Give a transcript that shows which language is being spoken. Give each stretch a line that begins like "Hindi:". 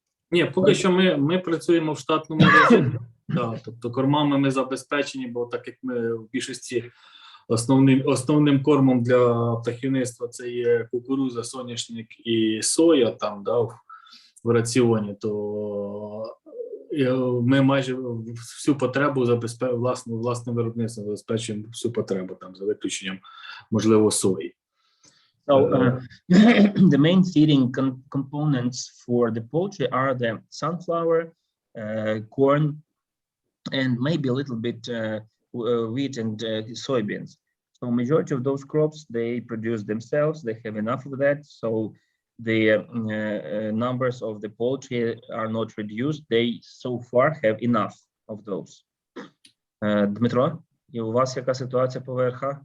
Ukrainian: Ні, поки що ми працюємо в штатному режимі. Да, тобто кормами ми забезпечені, бо так як ми в більшості основним кормом для птахівництва це є кукурудза, соняшник і соя там, да, в раціоні, то ми майже всю потребу власним виробництвом забезпечуємо всю потребу, там, за виключенням, можливо, сої.
English: So the main feeding components for the poultry are the sunflower, corn, and maybe a little bit wheat and soybeans. So majority of those crops, they produce themselves. They have enough of that. So the numbers of the poultry are not reduced. They so far have enough of those.
Ukrainian: Дмитро, і у вас яка ситуація по ВРХ?